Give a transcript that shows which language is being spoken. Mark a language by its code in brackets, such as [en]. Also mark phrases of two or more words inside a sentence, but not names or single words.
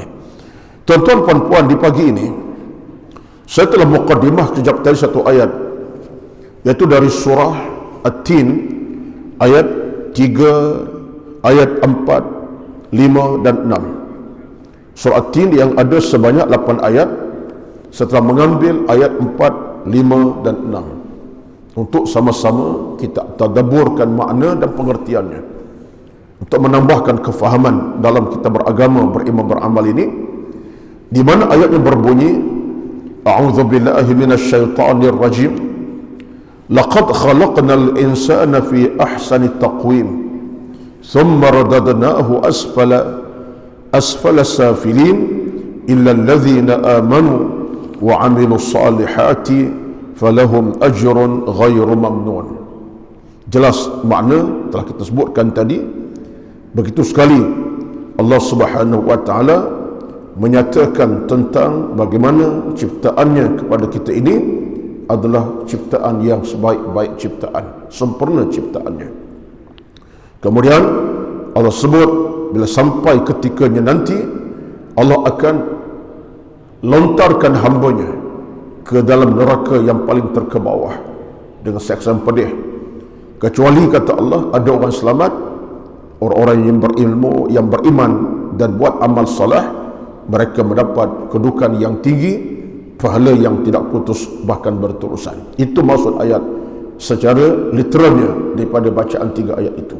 [ms] Tuan-tuan, puan-puan, di pagi ini saya telah muqaddimah kejap tadi satu ayat, yaitu dari surah At-Tin ayat 3, ayat 4, 5 dan 6. Surah At-Tin yang ada sebanyak 8 ayat, setelah mengambil ayat 4, 5 dan 6 untuk sama-sama kita tadabburkan makna dan pengertiannya, untuk menambahkan kefahaman dalam kita beragama, beriman, beramal ini, di mana ayatnya berbunyi, [ar] أعوذ بالله من الشيطان الرجيم لقد خلقنا الإنسان في أحسن تقويم ثم رددناه أسفل سافلين إلا الذين آمنوا وعملوا الصالحات فلهم أجر غير ممنون. [ms] Jelas makna telah kita sebutkan tadi. Begitu sekali Allah [ar] سبحانه وتعالى [ms] menyatakan tentang bagaimana ciptaannya kepada kita ini adalah ciptaan yang sebaik-baik ciptaan, sempurna ciptaannya. Kemudian Allah sebut bila sampai ketikanya nanti, Allah akan lontarkan hambanya ke dalam neraka yang paling terkebawah dengan siksaan pedih. Kecuali, kata Allah, ada orang selamat, orang-orang yang berilmu, yang beriman dan buat amal salah, mereka mendapat kedudukan yang tinggi, pahala yang tidak putus bahkan berterusan. Itu maksud ayat secara literalnya daripada bacaan 3 ayat itu.